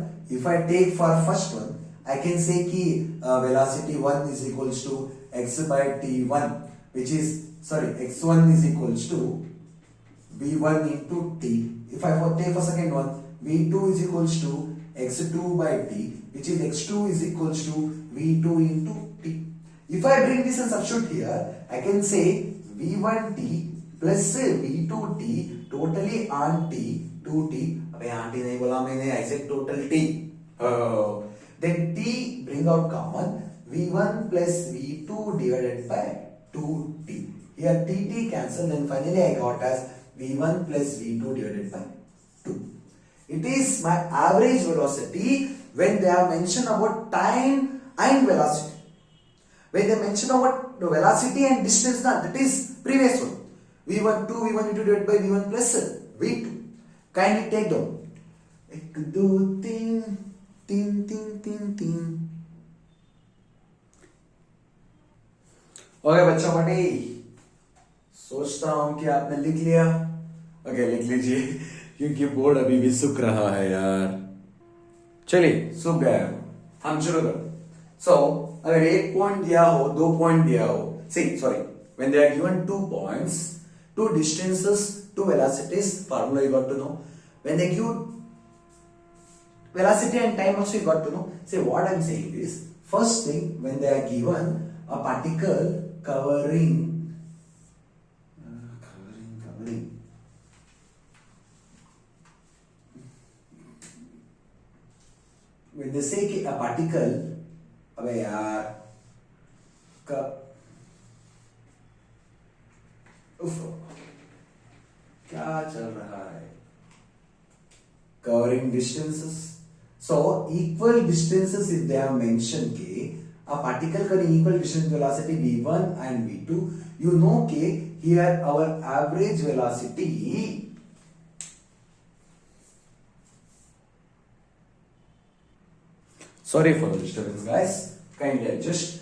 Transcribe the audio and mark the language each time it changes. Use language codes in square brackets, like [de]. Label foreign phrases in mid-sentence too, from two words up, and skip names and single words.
[en] If I take for first one, I can say ki velocity 1 is equals to x by t1, which is, x1 is equals to v1 into t. If I take for second one, v2 is equals to x2 by t, which is x2 is equals to v2 into t. If I bring this and substitute here, I can say v1t plus v2t totally on t 2t. [hi] अबे आंटी नहीं बोला मैंने, [en] I said total t. Then t bring out common, v1 plus v2 divided by 2t. Here t cancel, then finally I got as v1 plus v2 divided by 2. It is my average velocity when they are mentioned about time and velocity. When they mention about the velocity and distance, that is previous one. v1, v1 divided by v1 plus v2. Kindly take down. [hi] एक दो तीन तीन तीन तीन तीन. ओके बच्चों बटे, सोचता हूं कि आपने लिख लिया. ओके लिख लीजिए, क्योंकि बोर्ड अभी भी सूख रहा है यार. चलिए सूख गया, हम शुरू करो. सो अगर एक पॉइंट दिया हो, 2 पॉइंट दिया हो, [en] when they are given 2 points, 2 distances, 2 velocities, formula you got to know. When they give velocity and time also you got to know. Say what I am saying is, first thing, when they are given a particle covering when they say कि a particle, [hi] अबे यार क्या चल रहा है, [en] covering distances. So equal distances if they have mentioned के a particle covering equal distance velocity v1 and v2, you know के here our average velocity sorry for the disturbance guys, kindly adjust.